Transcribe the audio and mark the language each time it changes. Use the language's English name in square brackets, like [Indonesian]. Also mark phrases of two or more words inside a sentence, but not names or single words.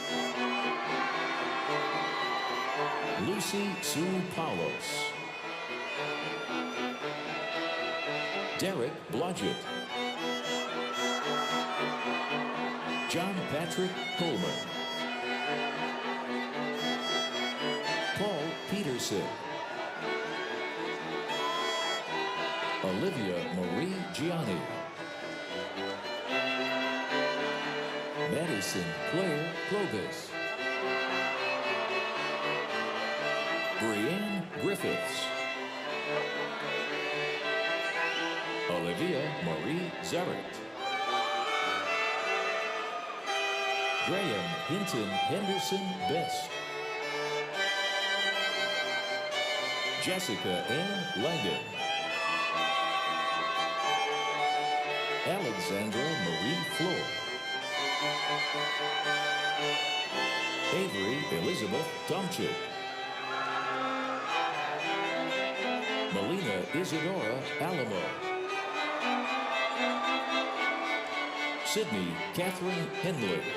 [English] Lucy Sue Paulos. Derek Blodgett. John Patrick Coleman. Paul Peterson. Olivia Marie Gianni. Madison Claire Clovis. Brianne Griffiths. Olivia Marie Zarrett. Graham Hinton Henderson Best. Jessica Ann Langdon. Alexandra Marie Floor. Avery Elizabeth Tomchik. Melina Isadora Alamo. Sydney Catherine Henley.